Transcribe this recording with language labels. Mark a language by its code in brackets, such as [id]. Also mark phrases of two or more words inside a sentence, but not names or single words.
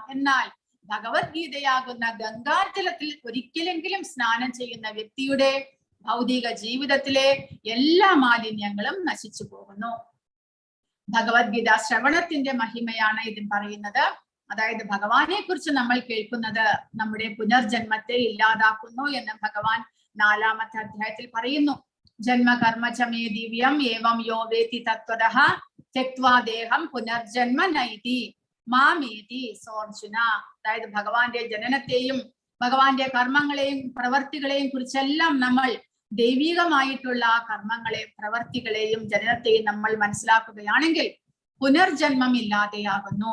[ml] എന്നാൽ ഭഗവത്ഗീതയാകുന്ന ഗംഗാജലത്തിൽ ഒരിക്കലെങ്കിലും സ്നാനം ചെയ്യുന്ന വ്യക്തിയുടെ ഭൗതിക ജീവിതത്തിലെ എല്ലാ മാലിന്യങ്ങളും നശിച്ചു പോകുന്നു. ഭഗവത്ഗീത ശ്രവണത്തിന്റെ മഹിമയാണ് ഇതിൽ പറയുന്നത്. അതായത് ഭഗവാനെ കുറിച്ച് നമ്മൾ കേൾക്കുന്നത് നമ്മുടെ പുനർജന്മത്തെ ഇല്ലാതാക്കുന്നു എന്ന് ഭഗവാൻ 4-ാമത്തെ അധ്യായത്തിൽ പറയുന്നു. [sa] जन्मकर्म च मे दिव्यम् एवं यो वेत्ति तत्त्वतः त्यक्त्वा देहं पुनर्जन्म नैति मामेति सोऽर्जुन. [ml] അതായത് ഭഗവാന്റെ ജനനത്തെയും ഭഗവാന്റെ കർമ്മങ്ങളെയും പ്രവർത്തികളെയും കുറിച്ചെല്ലാം നമ്മൾ ദൈവികമായിട്ടുള്ള കർമ്മങ്ങളെയും പ്രവർത്തികളെയും ജനനത്തെയും നമ്മൾ മനസ്സിലാക്കുകയാണെങ്കിൽ പുനർജന്മം ഇല്ലാതെയാകുന്നു.